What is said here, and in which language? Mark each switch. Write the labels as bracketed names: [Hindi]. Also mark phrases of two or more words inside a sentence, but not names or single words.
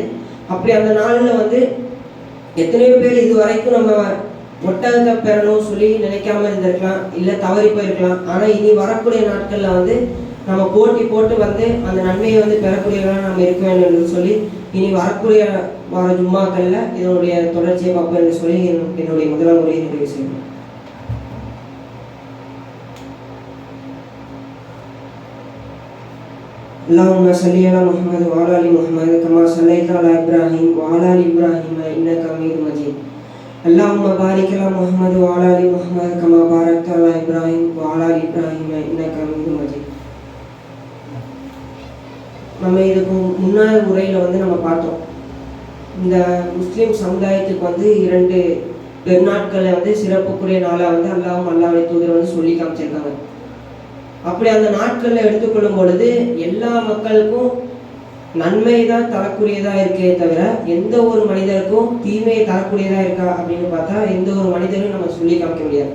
[Tamil] அப்படி அந்த நாளில் வந்து எத்தனையோ பேர் இது வரைக்கும் நம்ம ஒட்டகத்தை பெறணும் சொல்லி நினைக்காம இருந்திருக்கலாம், இல்லை தவறி போயிருக்கலாம். ஆனால் இனி வரக்கூடிய நாட்களில் வந்து நம்ம போட்டி போட்டு வந்து அந்த நன்மையை வந்து பெறக்கூடியவர்களாக நம்ம இருக்க வேண்டும் என்று சொல்லி இனி வரக்கூடிய வார ஜும்மாக்களில் இதனுடைய தொடர்ச்சியை பார்ப்போம் என்று சொல்லி என்னுடைய முதலாம் உரையை நிறைவு செய்யணும். [Arabic] اللهم صل على محمد وعلى ال محمد كما صليت على ابراهيم وعلى ال ابراهيم انك حميد مجيد. اللهم بارك على محمد وعلى ال محمد كما باركت على ابراهيم وعلى ال ابراهيم انك حميد مجيد. [Tamil] நம்ம இதுக்கு முன்னாடி உரையில் வந்து நம்ம பார்த்தோம், இந்த முஸ்லீம் சமுதாயத்துக்கு வந்து 2 பெருநாட்களை வந்து சிறப்புக்குரிய நாளாக வந்து அல்லாஹ்வுடைய தூதர் வந்து சொல்லி காமிச்சிருக்காங்க. அப்படி அந்த நாட்களில் எடுத்துக்கொள்ளும் பொழுது எல்லா மக்களுக்கும் நன்மை தான் தரக்கூடியதாக இருக்கே தவிர எந்த ஒரு மனிதருக்கும் தீமையை தரக்கூடியதாக இருக்கா அப்படின்னு பார்த்தா எந்த ஒரு மனிதரும் நம்ம சொல்லி காமிக்க முடியாது.